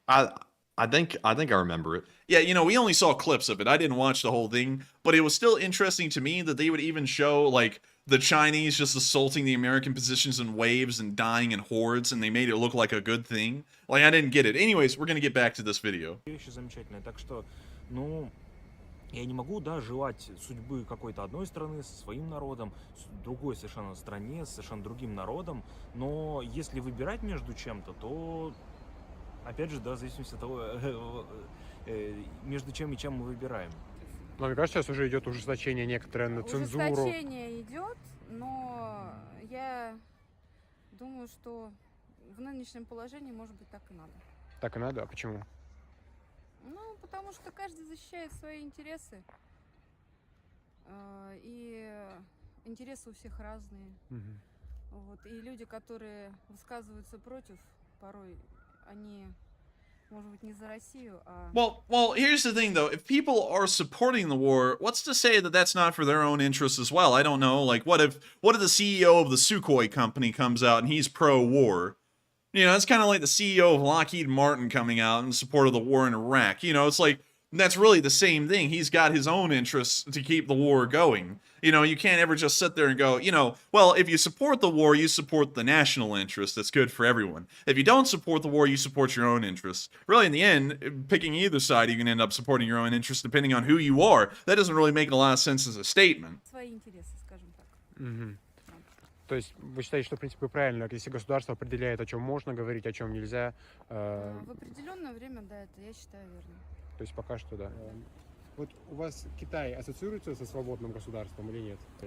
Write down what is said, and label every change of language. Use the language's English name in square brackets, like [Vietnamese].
[English] I think I remember it. Yeah, you know, we only saw clips of it. I didn't watch the whole thing, but it was still interesting to me that they would even show, like, the Chinese just assaulting the American positions in waves and dying in hordes, and they made it look like a good thing. Like, I didn't get it. Anyways, we're gonna get back to this video. [Russian] Вещи замечательные. Так что, ну, я не могу, да, желать судьбы какой-то одной страны со своим народом, другой совершенно стране, с совершенно другим народом, но если выбирать между чем-то, то, опять же, да, в зависимости от того, между чем и чем мы выбираем. Но мне кажется, сейчас уже идет ужесточение некоторое на цензуру. Ужесточение идет, но я думаю, что в нынешнем положении, может быть, так и надо. Так и надо? А почему? Ну, потому что каждый защищает свои интересы. И интересы у всех разные. Вот. И люди, которые высказываются против, порой они... Может быть, не за Россию, а... [English] Well, here's the thing, though. If people are supporting the war, what's to say that that's not for their own interests as well? I don't know. Like, what if the CEO of the Sukhoi company comes out and he's pro-war? You know, it's kind of like the CEO of Lockheed Martin coming out in support of the war in Iraq. You know, it's like, that's really the same thing. He's got his own interests to keep the war going. You know, you can't ever just sit there and go, you know, well, if you support the war, you support the national interest. That's good for everyone. If you don't support the war, you support your own interests. Really, in the end, picking either side, you can end up supporting your own interests depending on who you are. That doesn't really make a lot of sense as a statement. [Russian] Свои интересы, скажем так. То есть вы считаете, что, в принципе, правильно, если государство определяет, о чем можно говорить, о чем нельзя? В определенное время, да, это я считаю верно. То есть пока что, да. Вот у вас Китай ассоциируется со свободным государством или нет?